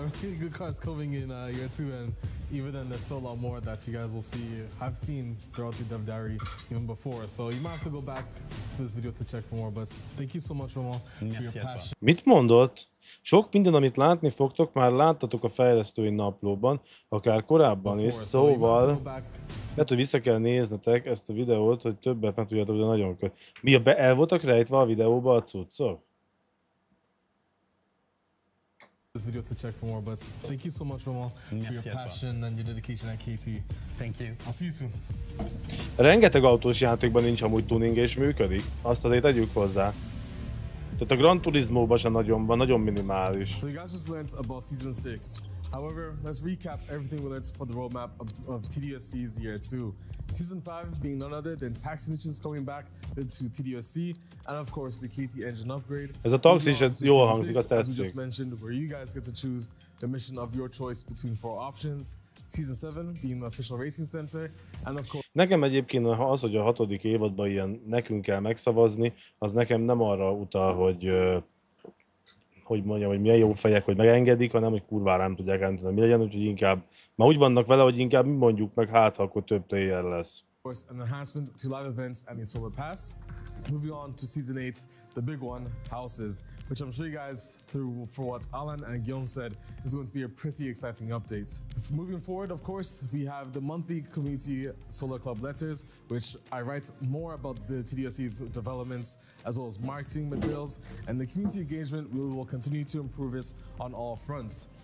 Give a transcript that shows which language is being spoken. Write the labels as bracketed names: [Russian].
[English] Really good cars coming in year 2, and even then there's still a lot more that you guys will see. I've seen throughout the dev diary even before, so you might have to go back to this video to check for more, but thank you so much, Roman, for your passion. [Hungarian] Mit mondott? Sok minden, amit látni fogtok, már láttatok a fejlesztői naplóban, akár korábban is, szóval lehet, hogy vissza kell néznetek ezt a videót, hogy többet meg tudjátok, de nagyon el voltak rejtve a videóba a cuccok? [English] This video to check for more, but thank you so much, Roman, for your passion and your dedication at KT. Thank you. I'll see you soon. [Hungarian] Rengeteg autós játékban nincs amúgy tuning és működik. Azt azért tegyük hozzá. Tehát a Gran Turismo-ban sem nagyon van, nagyon minimális. [English] So you guys just learned about Season 6. However, let's recap everything we learned for the roadmap of TDSC's year 2. Season 5 being none other than taxi missions coming back to TDSC, and of course the KT engine upgrade. [Hungarian] Ez a taxi is jól hangzik, azt [English] as we just [Hungarian] tetszik. [English] mentioned, where you guys get to choose the mission of your choice between 4 options. Season 7 being the official racing center, and of course... [Hungarian] Nekem egyébként az, hogy a 6. évadban ilyen nekünk kell megszavazni, az nekem nem arra utal, hogy mondjam, hogy milyen jó fejek, hogy megengedik, hanem hogy kurvára nem tudják eldönteni, mi legyen, úgyhogy inkább, már úgy vannak vele, hogy inkább mi mondjuk meg, hát ha akkor több player lesz. [English] Of course, an enhancement to live events and the Solar Pass. Moving on to Season 8, the big one, houses, which I'm sure you guys, through for what Alan and Guillaume said, is going to be a pretty exciting update. Moving forward, of course, we have the monthly community Solar Club letters, which I write more about the TDSC's developments, as well as marketing materials, and the community engagement, we will continue to improve this on all fronts.